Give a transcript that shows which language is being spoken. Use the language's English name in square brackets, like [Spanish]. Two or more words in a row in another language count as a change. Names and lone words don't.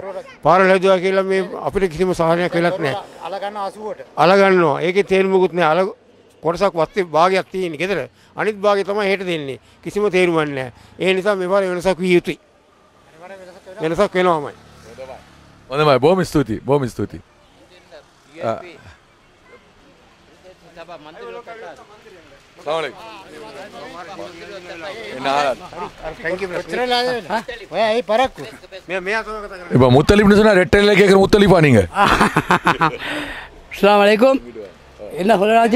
[Sinhala] පාරවල් හැදුවා කියලා මේ අපිට කිසිම සහනයක් වෙලක් නැහැ. අල ගන්න 80ට. අල ගන්නවා. ඒකේ තේරුමකුත් නැහැ. අල කොටසක් වත්තේ භාගයක් තියෙන්නේ ගෙදර. අනිත් භාගය තමයි හෙට දෙන්නේ. කිසිම තේරුමක් නැහැ. ඒ නිසා මේ පාරේ වෙනසක් විය යුතුයි. වෙනසක් වෙනවාමයි. හොඳයි. බොහොම ස්තුතියි. බොහොම ස්තුතියි. [Tamil] இப்போ முத்தலிப்னு சொன்னா ரெட்டையில கேட்குற முத்தலிப்பா நீங்க? [Arabic] السلام عليكم. [Tamil] என்ன சொல்லலாச்சு?